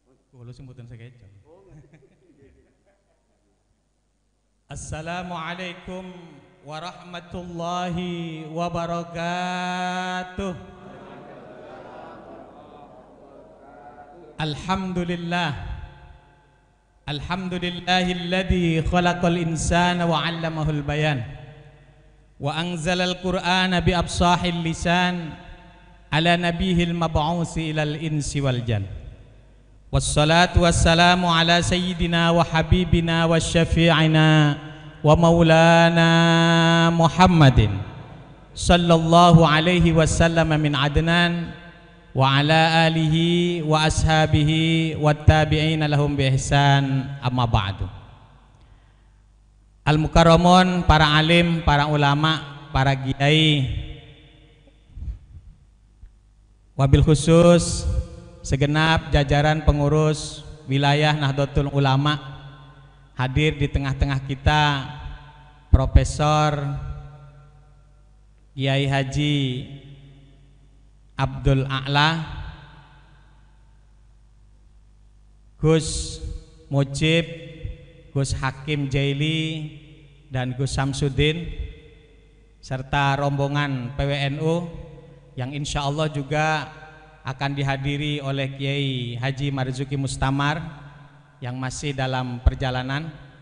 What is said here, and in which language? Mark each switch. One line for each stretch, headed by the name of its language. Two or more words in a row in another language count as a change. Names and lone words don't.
Javanese: Kulo sebutan sekeco.
Arabic: السلام عليكم ورحمة الله وبركاته. Alhamdulillah. الحمد لله الذي خلق الإنسان وعلمه البيان. وأنزل القرآن بأفصح اللسان على نبيه المبعوث إلى الإنس والجان. والصلاة والسلام على سيدنا وحبيبنا وشفيعنا ومولانا محمد صلى الله عليه وسلم من عدنان وعلى آله وأصحابه والتابعين لهم بإحسان أما بعد.
Indonesian: Al-mukarramun, para alim, para ulama, para kiai, wabil khusus segenap jajaran pengurus wilayah Nahdlatul Ulama, hadir di tengah-tengah kita Profesor Kiai Haji Abdul A'la, Gus Mujib, Gus Hakim Jaili, dan Gus Samsudin, serta rombongan PWNU yang
Arabic: إن شاء الله
Indonesian: juga akan dihadiri oleh Kiai Haji Marzuki Mustamar yang masih dalam perjalanan.